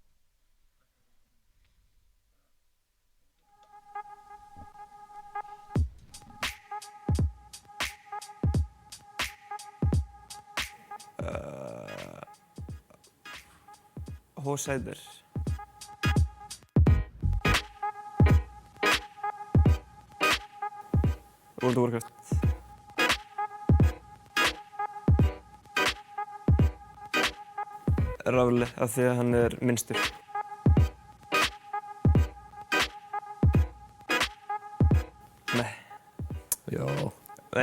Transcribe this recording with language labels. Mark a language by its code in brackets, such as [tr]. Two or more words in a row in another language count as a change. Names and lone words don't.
[is] H-Sider. World of Warcraft. Rafli, af því að hann er minnstur. Nei. Já. Nei.